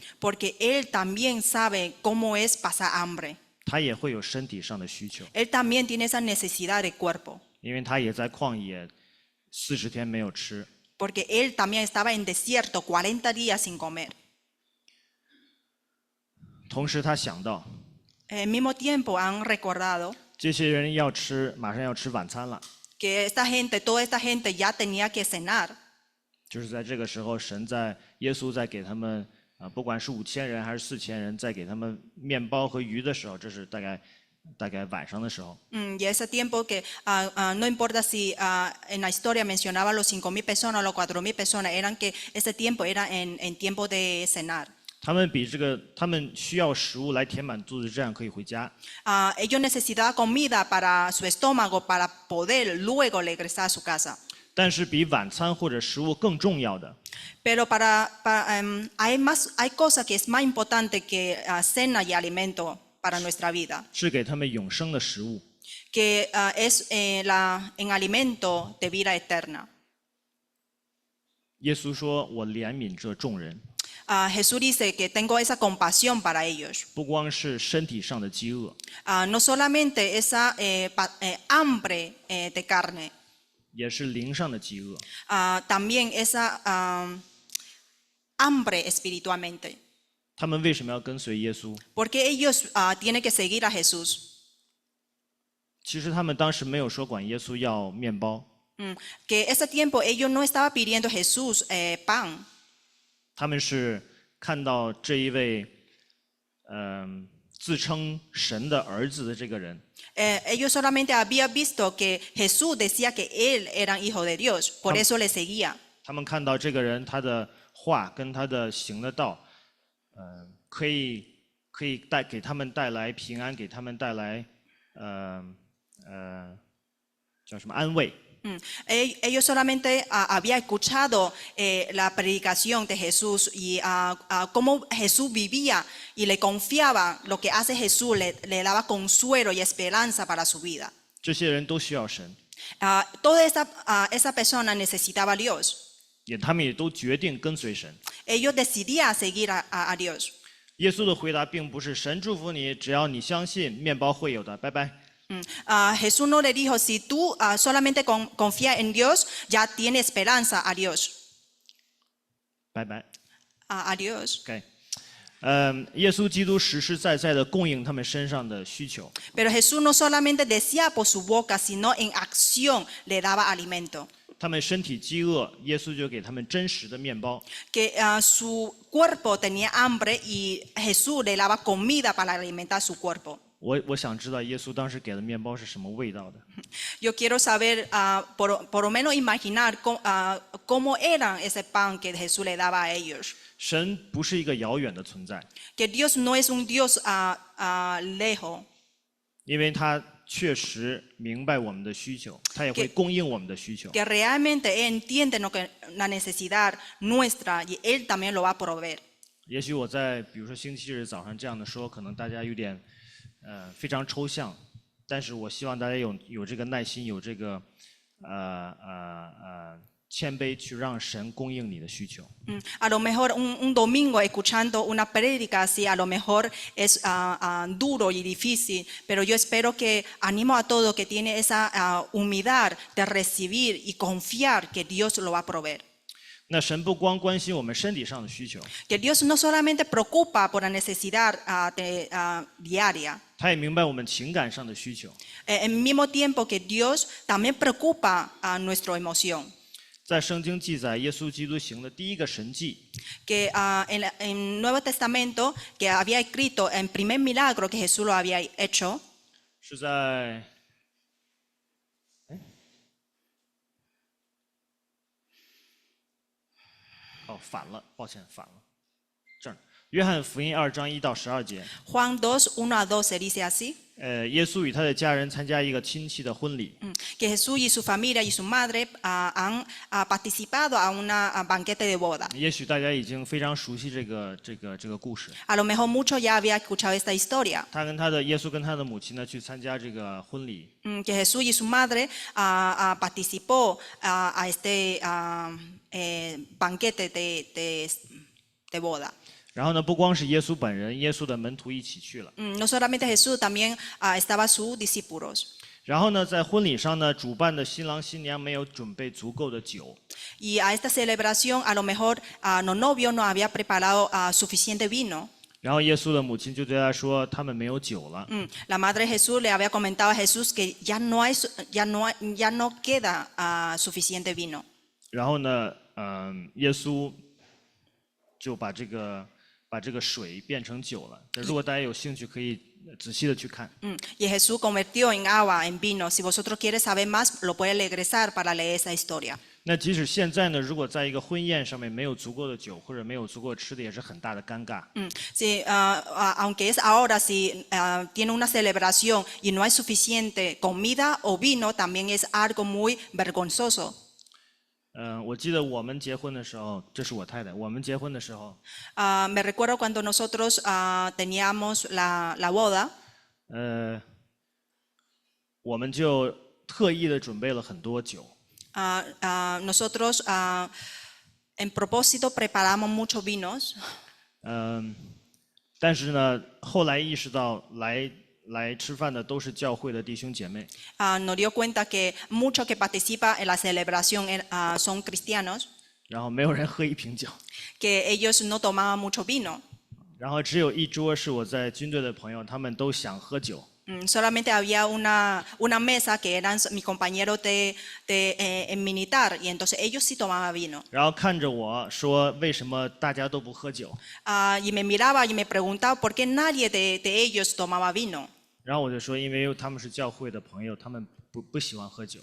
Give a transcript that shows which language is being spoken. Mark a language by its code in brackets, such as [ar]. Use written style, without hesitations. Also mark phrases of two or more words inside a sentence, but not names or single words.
[es] Porque Él también sabe cómo es pasar hambre. [zh] 他也会有身体上的需求， [es] Él también tiene esa necesidad de cuerpo. [zh] 因为他也在旷野40天没有吃。 [es] Porque Él también estaba en desierto 40 días sin comer. [zh] 同时他想到， [es] Al mismo tiempo han recordado [zh] 这些人马上要吃晚餐了。 [es] que toda esta gente ya tenía que cenar. [zh] 就是在这个时候，耶稣在给他们不管是5000人还是4000人，在给他们面包和鱼的时候，这是大概大概晚上的时候， [es] Y ese tiempo que no importa si en la historia mencionaba los 5,000 personas o los 4,000 personas, eran que ese tiempo era en tiempo de cenar. [zh] 他们需要食物来填满肚子，这样可以回家。 [es] Ellos necesitaban comida para su estómago para poder luego regresar a su casa. [zh] 但是比晚餐或者食物更重要的， [es] Pero hay cosas que es más importante que cena y alimento para nuestra vida, [zh] 是给他们永生的食物。 [es] que es en alimento de vida eterna. [zh] 耶稣说：“我怜悯这众人， [es] Jesús dice que tengo esa compasión para ellos. [zh] 不光是身体上的饥饿， [es] No solamente esa hambre de carne, [zh] 也是灵上的饥饿。 [es] también esa hambre espiritualmente. [zh] 他们为什么要跟随耶稣？ [es] Porque ellos tienen que seguir a Jesús. [zh] 其实他们当时没有说管耶稣要面包， [es] Que ese tiempo ellos no estaban pidiendo a Jesús pan. [zh] 他们是看到这一位，自称神的儿子的这个人， [es] Ellos solamente habían visto que Jesús decía que él era hijo de Dios, por eso le seguía. [zh] 他们看到这个人他的话跟他的行的道，可以给他们带来平安，给他们带来叫什么安慰。 [es] Ellos solamente habían escuchado la predicación de Jesús y cómo Jesús vivía y le confiaba lo que hace Jesús, le daba consuelo y esperanza para su vida. [zh] 这些人都需要神， [es] Toda esa persona necesitaba a Dios. [zh] 他们也都决定跟随神。 [es] Ellos decidían seguir a Dios. [zh] 耶稣的回答并不是神祝福你，只要你相信，面包会有的，拜拜。 [es] Jesús no le dijo, si tú solamente confías en Dios, ya tienes esperanza a Dios. [zh] 拜拜。 [es] A Dios. [zh] OK，耶稣基督实实在在的供应他们身上的需求。 [es] Pero Jesús no solamente decía por su boca, sino en acción le daba alimento. [zh] 他们身体饥饿，耶稣就给他们真实的面包。 [es] Que su cuerpo tenía hambre y Jesús le daba comida para alimentar su cuerpo. [zh] 我想知道耶稣当时给的面包是什么味道的。 [es] Yo quiero saber, por lo menos imaginar cómo era ese pan que Jesús le daba a ellos. [zh] 神不是一个遥远的存在， [es] Que Dios no es un Dios lejos. [zh] 因为他确实明白我们的需求，他也会供应我们的需求。 [es] Que realmente Él entiende la necesidad nuestra y Él también lo va a proveer. [zh] 也许我在比如说星期日早上这样的说，可能大家有点非常抽象，但是我希望大家有这个耐心，有这个谦卑，去让神供应你的需求。 [es] A lo mejor un domingo escuchando una prédica así, a lo mejor es duro y difícil, pero yo espero que animo a todos que tienen esa humildad de recibir y confiar que Dios lo va a proveer. [zh] 那神不光关心我们身体上的需求， [es] Que Dios no solamente preocupa por la necesidad diaria, [zh] 他也明白我们情感上的需求。 [es] al mismo tiempo que Dios también preocupa a nuestra emoción. [zh] 在圣经记载耶稣基督行的第一个神迹， [es] Que en el Nuevo Testamento que había escrito el primer milagro que Jesús lo había hecho [zh] 是在反了，抱歉，反了。这儿，约翰福音2章1到12节， [es] Juan 2, 1 a 12 dice así, [zh] 耶稣与他的家人参加一个亲戚的婚礼， [es] que Jesús y su familia y su madre han participado a un banquete de boda. [zh] 也许大家已经非常熟悉这个故事。 [es] A lo mejor muchos ya habían escuchado esta historia, [zh] 耶稣跟他的母亲呢去参加这个婚礼， [es] que Jesús y su madre participó a este banquete de boda. [zh] 然后呢，不光是耶稣本人，耶稣的门徒一起去了。 [es] No solamente Jesús, también estaban sus discípulos. [zh] 然后呢，在婚礼上呢，主办的新郎新娘没有准备足够的酒， [es] Y a esta celebración a lo mejor los novios no habían preparado suficiente vino. [zh] 然后耶稣的母亲就对他说：“他们没有酒了。” [es] La madre de Jesús le había comentado a Jesús que ya no queda suficiente vino. [zh] 然后呢，耶稣就把这个水变成酒了。如果大家有兴趣，可以仔细的去看。 [es] Y Jesús convirtió en agua en vino. Si vosotros quieres saber más, lo puedes regresar para leer esa historia. [zh] 那即使现在呢，如果在一个婚宴上面没有足够的酒或者没有足够的吃的，也是很大的尴尬。 [es] Sí, aunque es ahora, si tiene una celebración y no hay suficiente comida o vino, también es algo muy vergonzoso. [zh] 我记得我们结婚的时候，这是我太太。我们结婚的时候， [es] Me recuerdo cuando nosotros teníamos la boda, [zh] 我们就特意的准备了很多酒。 [es] nosotros en propósito preparamos muchos vinos. [zh] 但是呢，后来意识到来吃饭的都是教会的弟兄姐妹， [es] Nos dio cuenta que muchos que participan en la celebración son cristianos, [zh] 然后没有人喝一瓶酒， [es] que ellos no tomaban mucho vino. [zh] 然后只有一桌是我在军队的朋友，他们都想喝酒。 [es] Solamente había una mesa que eran mis compañeros en militar y entonces ellos sí tomaban vino. [zh] 然后看着我说：“为什么大家都不喝酒？” [es] Y me miraba y me preguntaba por qué nadie de ellos tomaba vino. [zh] 然后我就说：“因为他们是教会的朋友，他们不喜欢喝酒。”